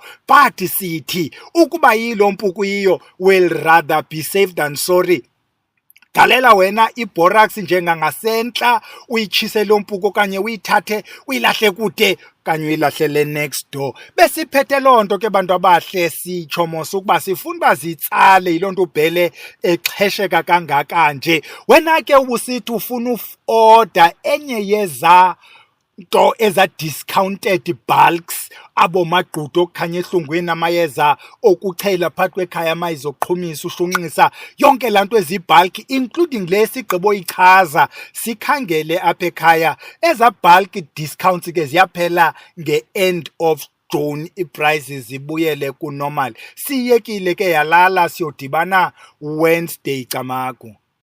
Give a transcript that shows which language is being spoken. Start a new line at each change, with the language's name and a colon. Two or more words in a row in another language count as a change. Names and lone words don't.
Xhosa: But sithi ukuba yilo mpuku yiyo,
English: will rather be safe than sorry.
Xhosa: galela wena iborax njengangasentla, uyitshisele umpuku okanye uyithathe uyilahle kude kanye uyilahlele
English: next door.
Xhosa: Besiphethe loo nto ke bantu abahle, sitsho mos ukuba sifuna uba zitsale, yiloo nto ubhele exhesheka kangaka nje. Wena ke ubusithi ufuna uorder enye yeza nto eza-
English: discounted bulks,
Xhosa: abo magqudu okukhanya ehlungwini, amayeza okuchela phakathi kwekhaya, amayeza okuqhumisa, ushunqisa, yonke laa nto ezibhalki, including le sigqibo ichaza sikhangele apha ekhaya. Eza
English: bulk discounts
Xhosa: ke ziyaphela nge-
English: end of June,
Xhosa: iprices zibuyele kunormal. Siyekile ke yalala, siyodibana Wednesday camagu.